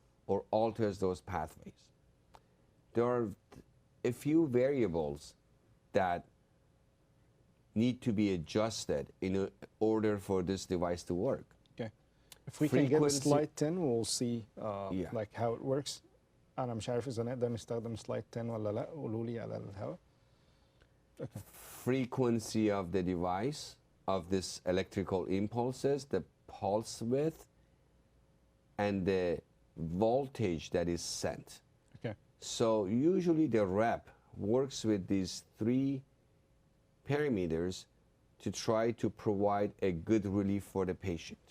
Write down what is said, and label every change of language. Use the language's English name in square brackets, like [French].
[English] Or alters those pathways. There are a few variables that need to be adjusted in order for this device to work. If we can get slide 10, we'll see like how it works. [Arabic] أنا مش عارف إذا نقدر نستخدم slide 10 ولا لا. قولوا لي على الهواء. Okay. [English] Frequency of the device, of this electrical impulses, the pulse width, and the voltage that is sent. Okay. So usually the rep works with these three parameters to try to provide a good relief for the patient.